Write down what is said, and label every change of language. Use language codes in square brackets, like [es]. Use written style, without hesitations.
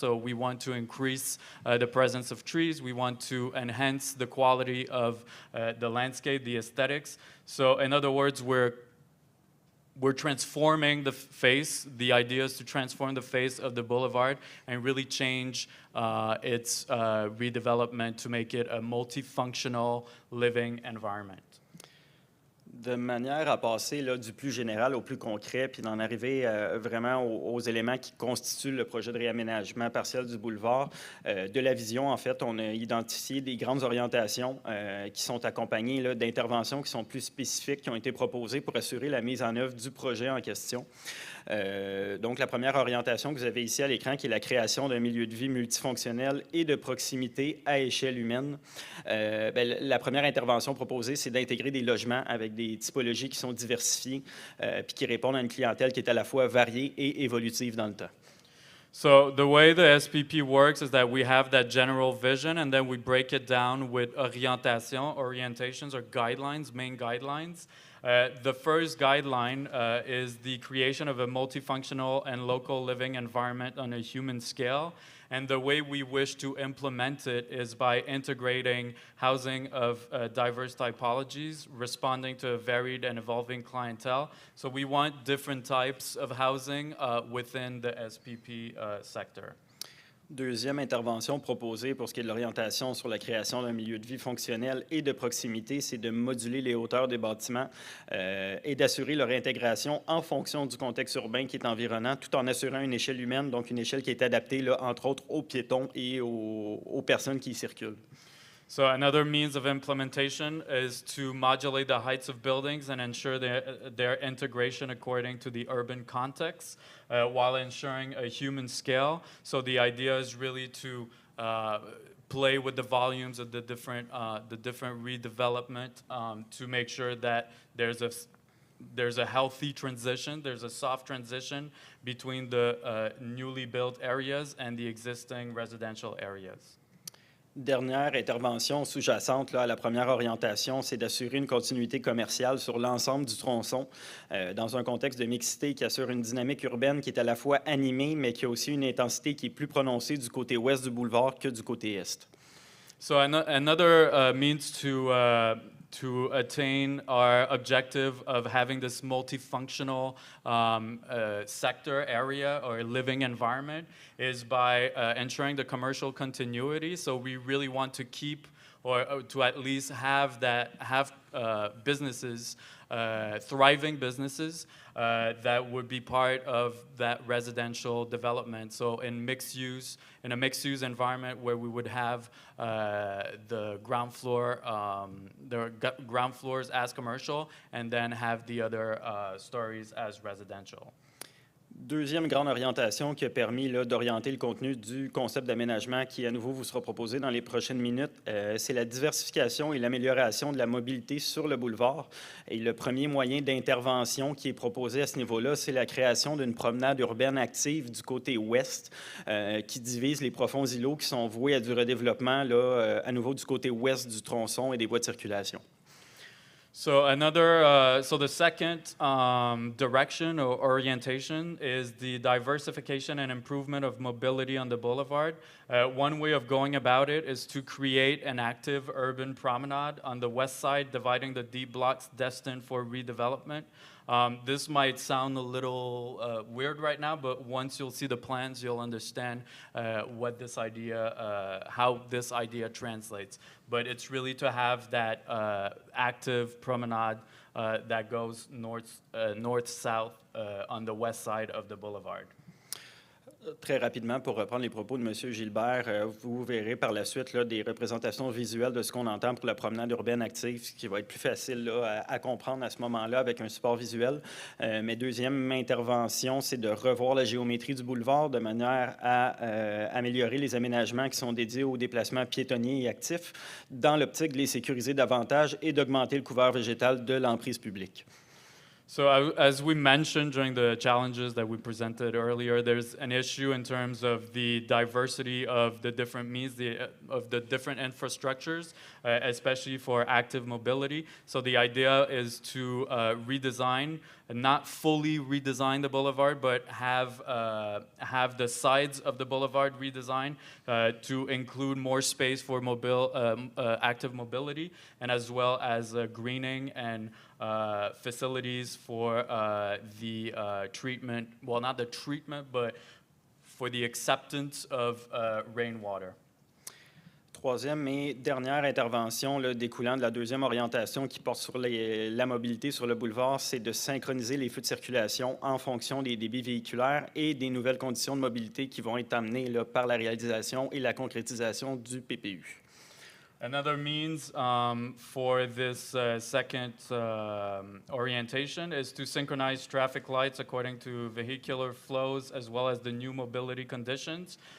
[en] So we want to increase the presence of trees. We want to enhance the quality of the landscape, the aesthetics. So in other words, we're transforming the face. The idea is to transform the face of the boulevard and really change its redevelopment to make it a multifunctional living environment. [fr] De manière à passer là, du plus général au plus concret, puis d'en arriver vraiment aux éléments qui constituent le projet de réaménagement partiel du boulevard, de la vision, en fait, on a identifié des grandes orientations qui sont accompagnées d'interventions qui sont plus spécifiques, qui ont été proposées pour assurer la mise en œuvre du projet en question. Donc, la première orientation que vous avez ici à l'écran, qui est la création d'un milieu de vie multifonctionnel et de proximité à échelle humaine. La première intervention proposée, c'est d'intégrer des logements avec des typologies qui sont diversifiées puis qui répondent à une clientèle qui est à la fois variée et évolutive dans le temps. [en] So the way the SPP works is that we have that general vision and then we break it down with orientations or guidelines, main guidelines. The first guideline is the creation of a multifunctional and local living environment on a human scale. And the way we wish to implement it is by integrating housing of diverse typologies, responding to a varied and evolving clientele. So we want different types of housing within the SPP sector. [fr] Deuxième intervention proposée pour ce qui est de l'orientation sur la création d'un milieu de vie fonctionnel et de proximité, c'est de moduler les hauteurs des bâtiments et d'assurer leur intégration en fonction du contexte urbain qui est environnant, tout en assurant une échelle humaine, donc une échelle qui est adaptée, là, entre autres, aux piétons et aux personnes qui y circulent. [en] So another means of implementation is to modulate the heights of buildings and ensure their integration according to the urban context while ensuring a human scale. So the idea is really to play with the volumes of the different redevelopment to make sure that there's a healthy transition, there's a soft transition between the newly built areas and the existing residential areas. [fr] Dernière intervention sous-jacente à la première orientation, c'est d'assurer une continuité commerciale sur l'ensemble du tronçon dans un contexte de mixité qui assure une dynamique urbaine qui est à la fois animée, mais qui a aussi une intensité qui est plus prononcée du côté ouest du boulevard que du côté est. [en] So another means to attain our objective of having this multifunctional sector area or living environment is by ensuring the commercial continuity. So we really want to keep or to at least have businesses, thriving businesses that would be part of that residential development. So in a mixed use environment where we would have the ground floors as commercial and then have the other stories as residential. [fr] Deuxième grande orientation qui a permis d'orienter le contenu du concept d'aménagement qui, à nouveau, vous sera proposé dans les prochaines minutes, c'est la diversification et l'amélioration de la mobilité sur le boulevard. Et le premier moyen d'intervention qui est proposé à ce niveau-là, c'est la création d'une promenade urbaine active du côté ouest qui divise les profonds îlots qui sont voués à du redéveloppement, à nouveau du côté ouest du tronçon et des voies de circulation. [en] So the second direction or orientation is the diversification and improvement of mobility on the boulevard. One way of going about it is to create an active urban promenade on the west side, dividing the D blocks destined for redevelopment. This might sound a little weird right now, but once you'll see the plans, you'll understand what this idea, how this idea translates. But it's really to have that active promenade that goes north-south on the west side of the boulevard. [fr] Très rapidement, pour reprendre les propos de M. Gilbert, vous verrez par la suite des représentations visuelles de ce qu'on entend pour la promenade urbaine active, ce qui va être plus facile à comprendre à ce moment-là avec un support visuel. Mais deuxième intervention, c'est de revoir la géométrie du boulevard de manière à améliorer les aménagements qui sont dédiés aux déplacements piétonniers et actifs dans l'optique de les sécuriser davantage et d'augmenter le couvert végétal de l'emprise publique. [en] So as we mentioned during the challenges that we presented earlier, there's an issue in terms of the diversity of the different means, of the different infrastructures, especially for active mobility. So the idea is to redesign, not fully redesign the boulevard, but have the sides of the boulevard redesigned to include more space for active mobility, and as well as greening and facilities for the treatment, well, not the treatment, but for the acceptance of rainwater. [fr] Troisième et dernière intervention découlant de la deuxième orientation qui porte sur la mobilité sur le boulevard, c'est de synchroniser les feux de circulation en fonction des débits véhiculaires et des nouvelles conditions de mobilité qui vont être amenées par la réalisation et la concrétisation du PPU. [en] Another means for this second orientation is to synchronize traffic lights according to vehicular flows as well as the new mobility conditions.